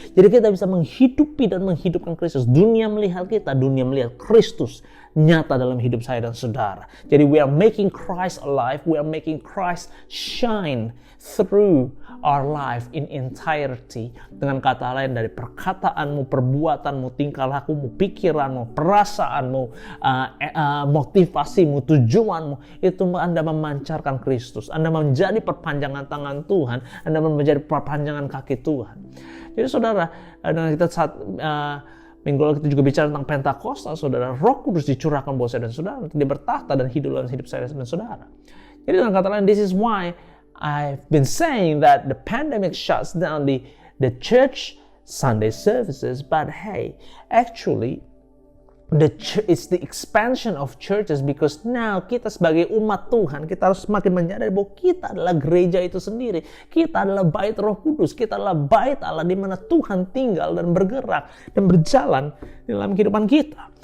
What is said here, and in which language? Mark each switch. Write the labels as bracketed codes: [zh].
[id] Jadi kita bisa menghidupi dan menghidupkan Kristus. Dunia melihat kita, dunia melihat Kristus nyata dalam hidup saya dan saudara. [en] Jadi we are making Christ alive, we are making Christ shine through our life in entirety. [id] Dengan kata lain, dari perkataanmu, perbuatanmu, tingkah lakumu, pikiranmu, perasaanmu, motivasimu, tujuanmu, itu Anda memancarkan Kristus. Anda menjadi perpanjangan tangan Tuhan, Anda menjadi perpanjangan kaki Tuhan. Jadi saudara, dengan kita saat minggu lalu kita juga bicara tentang Pentakosta, saudara, Roh Kudus dicurahkan buat saya dan saudara, Dia bertahta dan hidup dalam hidup saya dan saudara. Jadi dengan kata lain, [en] this is why I've been saying that the pandemic shuts down the church Sunday services, but hey, actually it's the expansion of churches, because now [id] kita sebagai umat Tuhan, kita harus semakin menyadari bahwa kita adalah gereja itu sendiri. Kita adalah bait Roh Kudus, kita adalah bait Allah di mana Tuhan tinggal dan bergerak dan berjalan dalam kehidupan kita.